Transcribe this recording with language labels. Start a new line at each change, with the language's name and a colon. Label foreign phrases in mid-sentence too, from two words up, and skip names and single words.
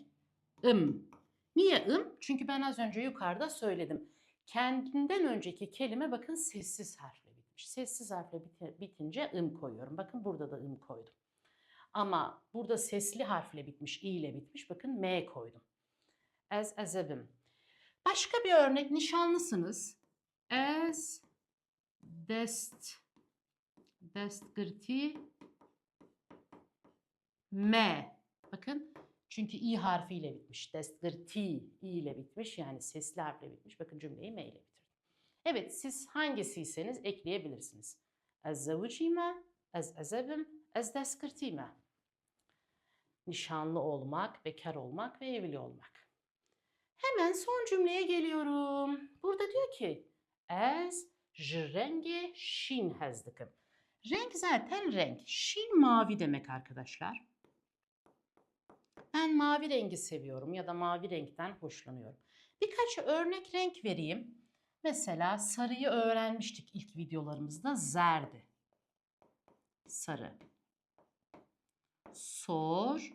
Turkish: Niye Çünkü ben az önce yukarıda söyledim. Kendinden önceki kelime bakın sessiz harfle bitmiş. Sessiz harfle bitince koyuyorum. Bakın burada da koydum. Ama burada sesli harfle bitmiş, i ile bitmiş. Bakın m koydum. Azebim. Başka bir örnek, nişanlısınız.
Kurdish: Ez destgirti me.
Turkish: Bakın çünkü i harfiyle bitmiş. Destgirti i ile bitmiş yani sesli harfle bitmiş. Bakın cümleyi me ile bitirdim. Evet, siz hangisiyseniz ekleyebilirsiniz.
Kurdish: Ez zevcime, ez ezebim, ez deskirtime.
Turkish: Nişanlı olmak, bekar olmak ve evli olmak. Hemen son cümleye geliyorum. Burada diyor ki
Kurdish: ez ji renge şin hezdikim.
Turkish: Renk zaten renk. Şin mavi demek arkadaşlar. Ben mavi rengi seviyorum ya da mavi renkten hoşlanıyorum. Birkaç örnek renk vereyim. Mesela sarıyı öğrenmiştik ilk videolarımızda.
Kurdish: Zerdi. Sarı. Sor.